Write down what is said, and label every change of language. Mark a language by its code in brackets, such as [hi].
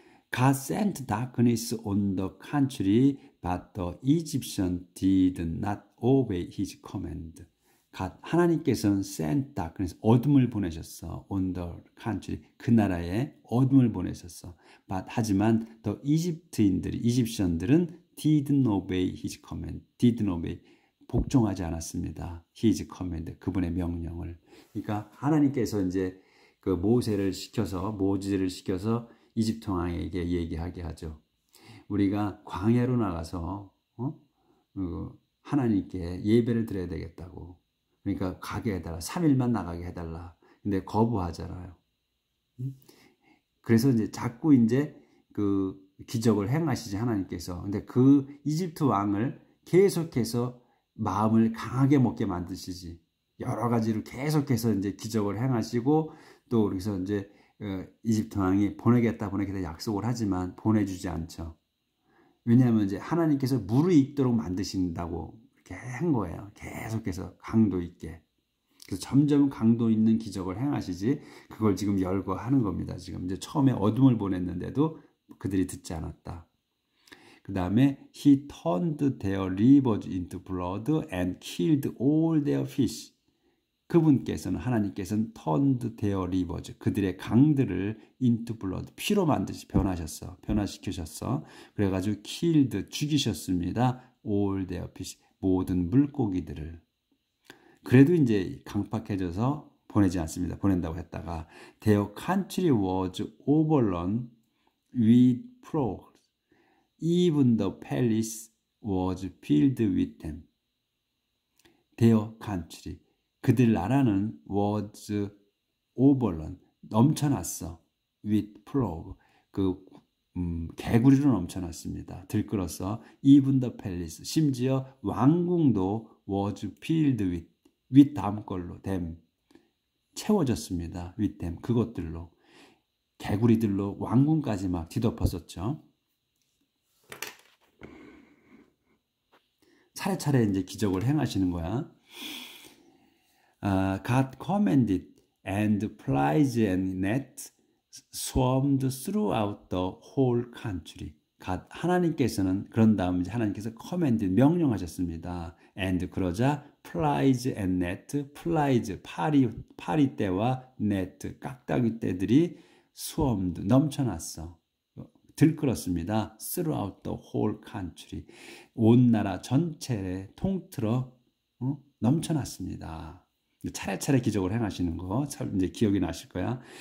[en] God sent darkness on the country, but the Egyptians did not obey his command. [ko] 하나님께서는 [en] sent darkness, [ko] 어둠을 보내셨어. [en] on the country, [ko] 그 나라에 어둠을 보내셨어. [en] 하지만 the 이집션들은 did not obey his command. did not obey, [ko] 복종하지 않았습니다. [en] his command, [ko] 그분의 명령을. 그러니까 하나님께서 이제 모지를 시켜서 이집트 왕에게 얘기하게 하죠. 우리가 광야로 나가서 하나님께 예배를 드려야 되겠다고. 그러니까 가게 해달라. 3일만 나가게 해달라. 근데 거부하잖아요. 그래서 이제 자꾸 이제 기적을 행하시지 하나님께서. 근데 이집트 왕을 계속해서 마음을 강하게 먹게 만드시지. 여러 가지로 계속해서 이제 기적을 행하시고 또 그래서 이제 이집트 왕이 보내겠다 약속을 하지만 보내주지 않죠. 왜냐하면 이제 하나님께서 무르익도록 만드신다고 이렇게 한 거예요. 계속해서 강도 있게. 그래서 점점 강도 있는 기적을 행하시지 그걸 지금 열거하는 겁니다. 지금 이제 처음에 어둠을 보냈는데도 그들이 듣지 않았다. 그 다음에 [en] He turned their rivers into blood and killed all their fish. [ko] 하나님께서는 [en] turned their rivers, [ko] 그들의 강들을 [en] into blood, [ko] 피로 변화시키셨어. 그래가지고 killed, 죽이셨습니다. [en] all their fish, [ko] 모든 물고기들을. 그래도 이제 강팍해져서 보내지 않습니다. 보낸다고 했다가 [en] their country was overrun with frogs. Even the palace was filled with them. their country, [ko] 그들 나라는 [en] was overrun, [ko] 넘쳐났어. [en] with frog, [ko] 개구리로 넘쳐났습니다. 들끓었어. [en] even the palace, [ko] 심지어 왕궁도 [en] was filled with [ko] 다음 걸로 [en] them, [ko] 채워졌습니다. [en] with them, [ko] 그것들로. 개구리들로 왕궁까지 막 뒤덮었었죠. 차례차례 이제 기적을 행하시는 거야. [en] God commanded and flies and nets swarmed throughout the whole country. [ko] 하나님께서는 그런 다음 이제 하나님께서 commanded 명령하셨습니다. [en] and [ko] 그러자 [en] flies and net, flies [ko] 파리떼와 [en] net [ko] 깍다기 떼들이 [en] swarmed [ko] 넘쳐났어. 들끓었습니다. [en] throughout the whole country. [ko] 온 나라 전체에 통틀어 넘쳐났습니다. 차례차례 기적을 행하시는 거 이제 기억이 나실 거야.